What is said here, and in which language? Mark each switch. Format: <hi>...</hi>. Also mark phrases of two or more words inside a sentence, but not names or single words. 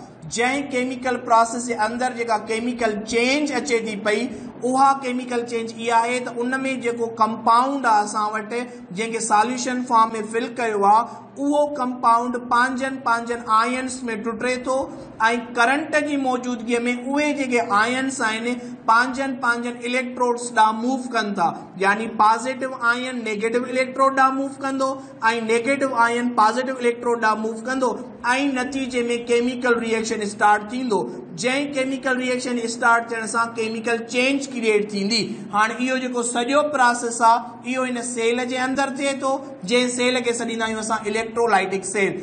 <sd>जंहिं</sd> <en>chemical process</en> <sd>जे अंदरि जेका</sd> <en>chemical change</en> <sd>अचे थी पई उहा</sd> <en>chemical change</en> <sd>इहा आहे त उन में जेको कंपाउंड आहे असां वटि जंहिंखे</sd> <en>solution form</en> <sd>में फिल कयो आहे उहो कंपाउंड पंहिंजनि आयन्स में टुटे थो ऐं करंट जी मौजूदगीअ में उहे जेके आयन्स आहिनि पंहिंजनि इलेक्ट्रोड्स ॾांहुं मूव कनि था। यानी</sd> <en>positive ion negative electrode</en> <sd>ॾांहुं मूव कंदो ऐं</sd> <en>negative ion positive electrode</en> <sd>ॾांहुं मूव कंदो ऐं नतीजे में</sd> <en>chemical reaction start</en> <sd>थींदो। जंहिं</sd> <en>chemical reaction start</en> <sd>थियण सां</sd> <en>chemical change create</en> <sd>थींदी। हाणे इहो जेको सॼो प्रोसेस आहे इहो इन सेल जे अंदरि थिए थो जंहिं सेल खे सॾींदा आहियूं असां</sd> <en>electrolytic cell.</en>